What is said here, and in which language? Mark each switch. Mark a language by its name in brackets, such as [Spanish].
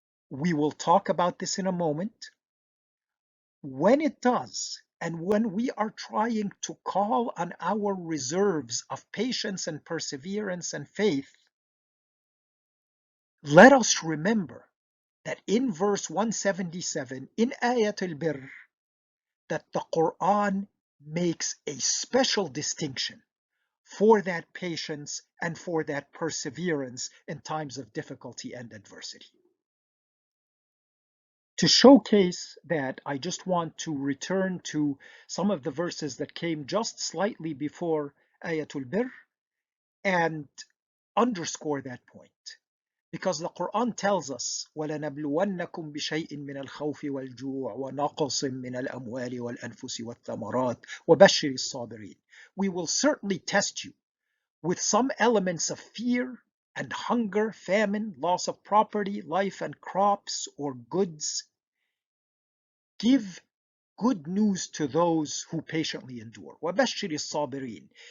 [English] We will talk about this in a moment. When it does, and when we are trying to call on our reserves of patience and perseverance and faith, let us remember that in verse 177 in Ayat al-birr, that the Quran makes a special distinction for that patience and for that perseverance in times of difficulty and adversity. To showcase that, I just want to return to some of the verses that came just slightly before Ayatul Birr and underscore that point. Because the Quran tells us, [Arabic] وَلَنَبْلُوَنَّكُمْ بِشَيْءٍ مِّنَ الْخَوْفِ وَالْجُوعِ وَنَقْصٍ مِّنَ الْأَمْوَالِ وَالْأَنفُسِ وَالثَّمَرَاتِ وَبَشِّرِ الصَّابِرِينَ. [English] We will certainly test you with some elements of fear and hunger, famine, loss of property, life and crops or goods. Give good news to those who patiently endure. [Arabic] وَبَشِّرِ الصَّابِرِينَ.